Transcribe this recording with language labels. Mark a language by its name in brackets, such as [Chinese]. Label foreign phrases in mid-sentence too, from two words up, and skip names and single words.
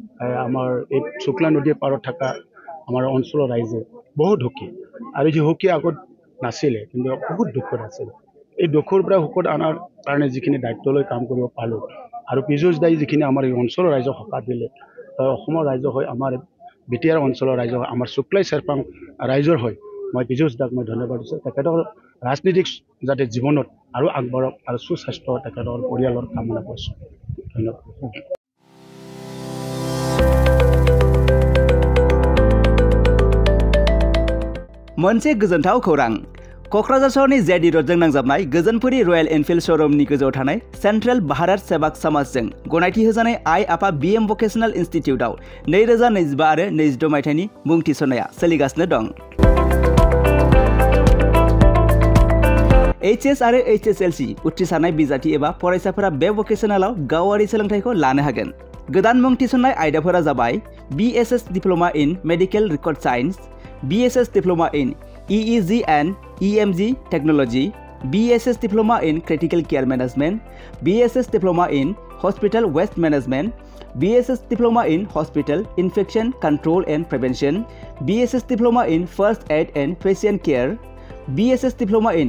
[Assamese] আমাৰ এই শুক্লা নদীৰ পাৰত থকা আমাৰ অঞ্চলৰ ৰাইজে বহুত সুখী আৰু যি সুখী আগত নাছিলে কিন্তু বহুত দুখত আছিল এই দুখৰ পৰা সুখত অনাৰ কাৰণে যিখিনি দায়িত্ব লৈ কাম কৰিব পালোঁ আৰু পীযুষ দাই যিখিনি আমাৰ এই অঞ্চলৰ ৰাইজক সকাহ দিলে অসমৰ ৰাইজৰ হৈ আমাৰ বিটিআৰ অঞ্চলৰ ৰাইজৰ আমাৰ শুক্লাই চেৰপাং ৰাইজৰ হৈ মই পীযুষ দাক মই ধন্যবাদ দিছোঁ তেখেতৰ ৰাজনীতিক যাতে জীৱনত আৰু আগবাঢ়ক আৰু সুস্বাস্থ্য তেখেতৰ পৰিয়ালৰ কামনা কৰিছোঁ ধন্যবাদ [Bodo] मोनसे गोजोनथाव खौरां क'क्राझार सहरनि जेडि रोडजों नांजाबनाय गोजोनपुरी रयेल एनफिल्ड श'रुमनि गोजौआव थानाय सेन्ट्रेल भारत सेवाक समाजजों गनायथि होजानाय आइ आफा BM भकेशनेल इन्स्टिटिउटआव 2025 आरो 26 मायथाइनि मुं थिसननाया सोलिगासिनो दं HS आरो HSLC उथ्रिसारनाय बिजाथि एबा फरायसाफोरा बे भकेशनेलाव गावारि सोलोंथायखौ लानो हागोन गोदान मुं थिसननाय आयदाफोरा जाबाय [English] BSS Diploma in Medical Record Science BSS Diploma in EEG and EMG Technology, BSS Diploma in Critical Care Management, BSS Diploma in Hospital Waste Management, BSS Diploma in Hospital Infection Control and Prevention, BSS Diploma in First Aid and Patient Care, BSS Diploma in